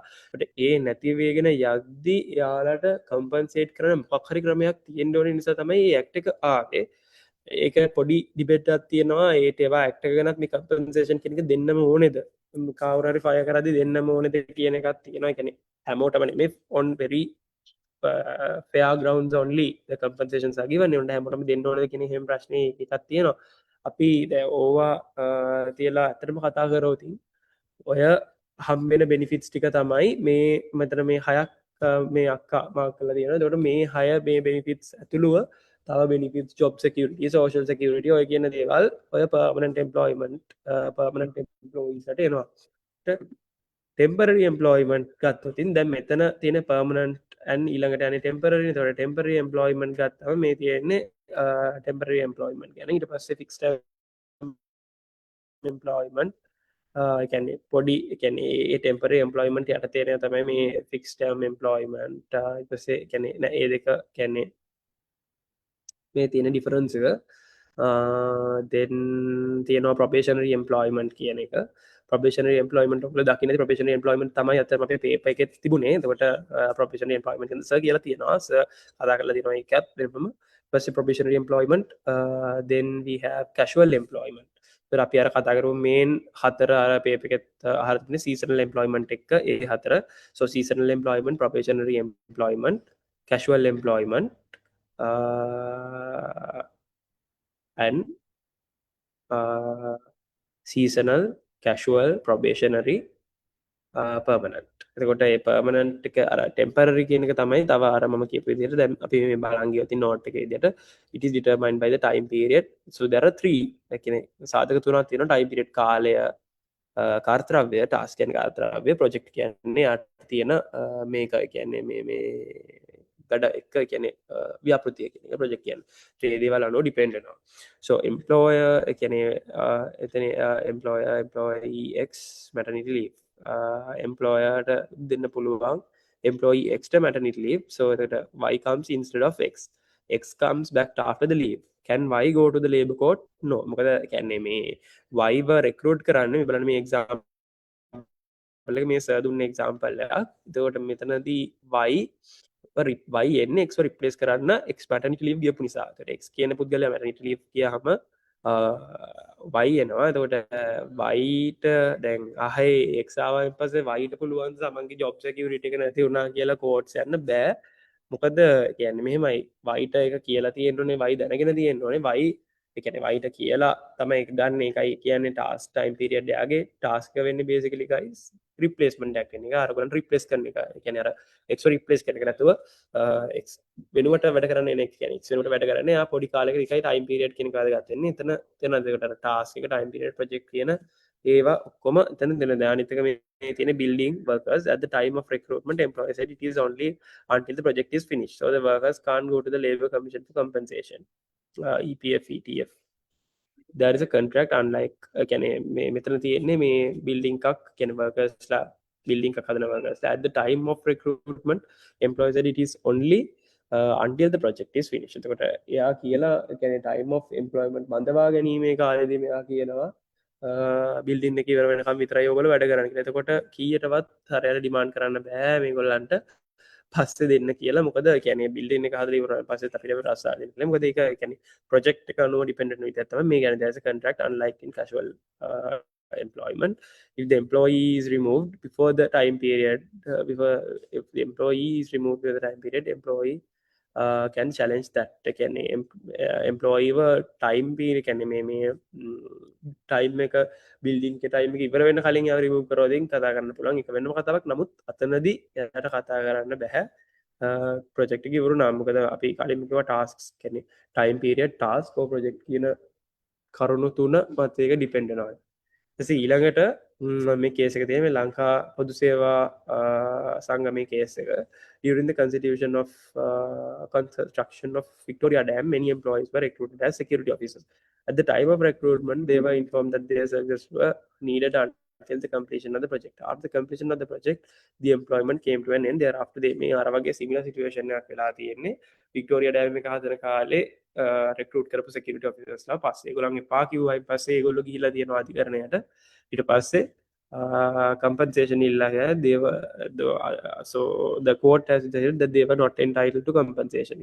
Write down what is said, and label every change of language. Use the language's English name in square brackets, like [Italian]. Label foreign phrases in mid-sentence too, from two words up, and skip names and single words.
[Sinhala] ඒ නැතිවේගෙන යද්දි යාලට කම්පන්සේට් කරන මොකක් හරි ක්‍රමයක් තියෙන්න ඕනේ නිසා තමයි මේ ඇක්ට් එක ආවේ. ඒක පොඩි ඩිබේට් එකක් තියෙනවා. ඒ ඒවා ඇක්ට් එක ගැනත් මේ කම්පන්සේෂන් කියන එක දෙන්නම ඕනේද? කවුරු හරි ෆයර් කරද්දි දෙන්නම ඕනේද කියන එකක් තියෙනවා. ඒ කියන්නේ හැමෝටම නෙමෙයි [English] on very fair grounds only the compensations are given. [Sinhala] උන්ට හැමෝටම දෙන්න ඕනද කියන එහෙම ප්‍රශ්නේ එකක් තියෙනවා. අපි දැන් ඕවා තියලා ඇත්තටම කතා කරොත් ඔය හම්බෙන benefits ටික තමයි මේ මෙතන මේ හයක් මේ අක්කා මාක් කරලා තියෙනවා. එතකොට මේ හය මේ benefits ඇතුළුව තව [English] benefits, job security, social security [Sinhala] ඔය කියන දේවල් ඔය [English] permanent employment permanent employees [Sinhala] ට එනවා. [English] temporary employment [Sinhala] ගත්තොතින් දැන් මෙතන තියෙන [English] permanent and [Sinhala] ඊළඟට යන්නේ temporary. එතකොට [English] temporary employment [Sinhala] ගත්තම මේ තියෙන්නේ [English] temporary employment [Sinhala] ගැන. ඊට පස්සේ [English] fixed term employment [Sinhala] කියන්නේ පොඩි කියන්නේ ඒ [English] temporary employment [Sinhala] යට තේරෙන තමයි මේ [English] fixed term employment. [Sinhala] ඊට පස්සේ කියන්නේ ඒ දෙක කියන්නේ මේ තියෙන difference එක. then තියෙනවා [English] probationary employment [Sinhala] කියන එක. [English] probationary employment [Sinhala] ඔයගොල්ලෝ දකින්නේ [English] probationary employment [Sinhala] තමයි අතන අපේ paper එකේ තිබුණේ. එතකොට [English] probationary employment [Sinhala] කියන සර් කියලා තියෙනවා. සර් කතා කරලා තියෙනවා ඒකත් වෙනම. [English] ඊපස්සේ probationary employment then we have casual employment. [Sinhala] ඒතර අපි අර කතා කරමු main හතර අර paper එකේ අහලා තියෙන [English] seasonal employment [Sinhala] එක ඒ හතර. [English] so seasonal employment, probationary employment, casual employment and seasonal, casual, probationary, permanent. [Sinhala] එතකොට ඒ permanent එක අර temporary කියන එක තමයි තව අර මම කියපු විදිහට දැන් අපි මේ බලන් ගියොත් note එකේ විදිහට [English] it is determined by the time period. so there are three [Sinhala] කියන්නේ සාධක තුනක් තියෙනවා. [English] time period [Sinhala] කාලය, කාර්යද්‍රව්‍ය, task කියන්නේ කාර්යද්‍රව්‍ය, project කියන්නේ යට තියෙන මේක කියන්නේ මේ ගඩ එක කියන්නේ ව්‍යාපෘතිය කියන එක project කියන්නේ. ඒ දේවල් අනුව depend වෙනවා. [English] so employer [Sinhala] කියන්නේ එතන [English] employee X maternity leave. [Sinhala] employer ට දෙන්න පුළුවන් [English] employee X [Sinhala] ට [English] maternity leave. so එතකොට Y comes instead of X. X comes back after the leave. can Y go to the labor court? no. [Sinhala] මොකද කියන්නේ මේ Y ව recruit කරන්න මේ බලන්න මේ example එක මේ සර් දුන්න example එකක්. එතකොට මෙතනදී Y එන්නේ X රිප්ලේස් කරන්න X [English] maternity leave [Sinhala] ගියපු නිසා. එතකොට X කියන පුද්ගලයා [English] maternity leave [Sinhala] ගියාම Y එනවා. එතකොට Y ට දැන් ආයේ X ආවයින් පස්සේ Y ට පුළුවන් තමන්ගේ [English] job security [Sinhala] එක නැති වුණා කියලා courts යන්න බෑ. මොකද කියන්නේ මෙහෙමයි Y ට එක කියලා තියෙන්න ඕනේ, Y දැනගෙන තියෙන්න ඕනේ. Y ඒ කියන්නේ Y ට කියලා තමයි ඒක ගන්න. ඒකයි කියන්නේ [English] task time period [Sinhala] එකගේ task එක වෙන්නේ [English] basically guys replacement [Sinhala] එකක් වෙන එක. අරගොල්ලන් replace කරන එක. ඒ කියන්නේ අර X replace කරන එක නැතුව X වෙනුවට වැඩ කරන්නේ නේ. කියන්නේ X වෙනුවට වැඩ කරන්නේ ආ පොඩි කාලයකට එකයි time period කියන එක වැදගත් වෙන්නේ. එතන දෙකට අර task එක [English] time period project [Sinhala] කියන ඒවා ඔක්කොම එතන දෙන දානිත් එක මේ තියෙන [English] building workers at the time of recruitment employer said it is only until the project is finished. so the workers can't go to the labor commission for compensation. EPF, ETF. there is a contract unlike [Sinhala] කියන්නේ මේ මෙතන තියෙන්නේ මේ [English] building [Sinhala] එකක් කියන්නේ [English] workersලා building [Sinhala] එකක් හදන [English] workersලා at the time of recruitment employer said it is only until the project is finished. [Sinhala] එතකොට එයා කියලා කියන්නේ [English] time of employment [Sinhala] බඳවා ගැනීමේ කාලෙදී මෙයා කියනවා building එක ඉවර වෙනකම් විතරයි ඔයගොල්ලෝ වැඩ කරන්න කියලා. එතකොට කීයටවත් හරියට demand කරන්න බෑ මේගොල්ලන්ට පස්සේ දෙන්න කියලා. මොකද කියන්නේ building එක හදලා ඉවර වුණාට පස්සේ අපිට රස්සා දෙන්න කියලා. මොකද ඒක කියන්නේ project එක අනුව dependent විදිහට තමයි මේ කියන්නේ [English] there's a contract unlike in casual employment. if the employee is removed before the time period if the employee is removed before the time period employee can challenge that. [Sinhala] කියන්නේ employee ව [English] time period [Sinhala] කියන්නේ මේ time එක building එක time එක ඉවර වෙන කලින් යාව remove කරලා දෙන්න කතා කරන්න පුළුවන්. ඒක වෙනම කතාවක්. නමුත් අතනදී එයාට කතා කරන්න බෑ project එක ඉවරුණා. මොකද අපි කලින් කිව්වා tasks කියන්නේ [English] time period, task or project [Sinhala] කියන කරුණු තුන මත ඒක depend වෙනවා. ඊළඟට මේ කේස් එක තියෙන්නේ ලංකා පොදු සේවා සංගමේ කේස් එක. [English] During the constitution of construction of Victoria Dam, many employees were recruited as security officers. At the time of recruitment, they were informed that their services were needed until the completion of the project. After the completion of the project, the employment came to an end. Thereafter, they may [Sinhala] අර වගේ [English] similar situation [Sinhala] එකක් වෙලා තියෙන්නේ. Victoria Dam එක හදන කාලේ රෙක්රූට් කරපු security officersලා පස්සේ ඒගොල්ලන්ගේ පා කිව්වයි පස්සේ ඒගොල්ලෝ ගිහිලා තියෙනවා අධිකරණයට. ඊට පස්සේ [English] compensation ඉල්ලගෙන so the court has decided that they were not entitled to compensation.